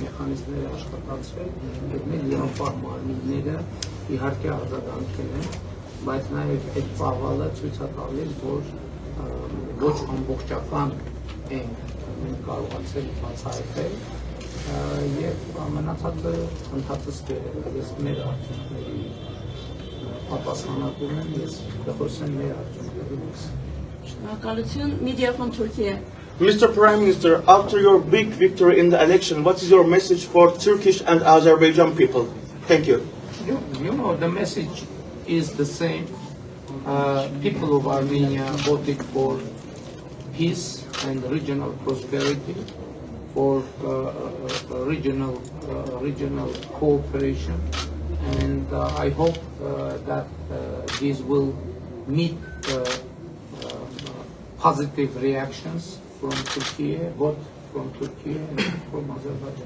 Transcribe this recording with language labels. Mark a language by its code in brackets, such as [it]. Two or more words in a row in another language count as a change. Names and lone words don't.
[hy] մեխանիզմներ աշխատացրել, եւ մեր լիապահ մարմինները իհարկե արձագանքել են, բայց նաև այդ ծավալը ցույց է տալիս, որ ոչ ամբողջական են կարողացել բացահայտել եւ մնացածը ընդհանրապես ես մեր արդյունքների պատասխանատու եմ, ես կխոսեմ մեր արդյունքներից։ [en] Media from Turkey. Mr. Prime Minister, after your big victory in the election, what is your message for Turkish and Azerbaijan people? Thank you. You know, the message is the same. People of Armenia voted for peace and regional prosperity, for regional cooperation, and I hope that these will meet positive reactions from Turkey, both from Turkey and from Azerbaijan.